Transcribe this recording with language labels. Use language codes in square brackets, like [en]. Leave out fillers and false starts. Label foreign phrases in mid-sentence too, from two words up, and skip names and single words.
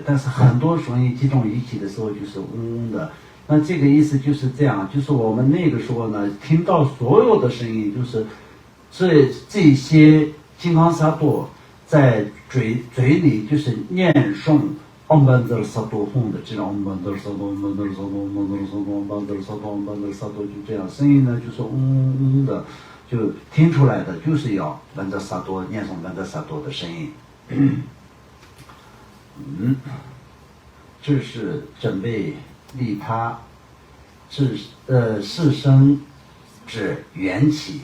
[zh] 但是很多声音集中一起的时候就是嗡嗡的。那这个意思就是这样，就是我们那个时候呢，听到所有的声音，就是这些金刚萨埵在嘴里就是念诵 [sa] ॐ बन्ध सतो हूँ [zh] 的这种 [sa] ॐ बन्ध सतो ॐ बन्ध सतो ॐ बन्ध सतो ॐ बन्ध सतो ॐ बन्ध सतो, [zh] 就这样，声音呢就是嗡嗡的，就听出来的就是要 [sa] बन्ध सतो [zh] 念诵 [sa] बन्ध सतो [zh] 的声音。这是准备利他是生之缘起。